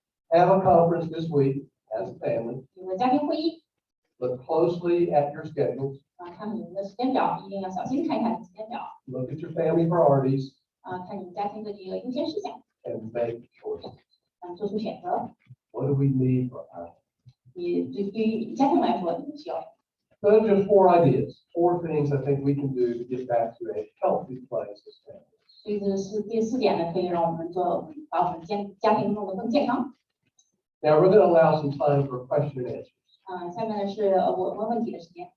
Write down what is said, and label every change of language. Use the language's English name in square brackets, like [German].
[English] Have a conference this week as a family. [Chinese] 有个家庭会议。 [English] Look closely at your schedules. [Chinese] 看你们的时间表，一定要小心看一看你的时间表。 [English] Look at your family priorities [Chinese] 看你们家庭的这个优先事项。 [English] and make choices. [Chinese] 做出选择。 [English] What do we need for our? [Chinese] 对于你家庭来说，你们需要什么？ [English] So those are 4 ideas, 4 things I think we can do to get back to a healthy place as families. [Chinese] 所以这是第4点呢，可以让我们把我们家庭弄得更健康。 [English] Now we're going to allow some time for question and answers. [Chinese] 下面呢是我问问题的时间。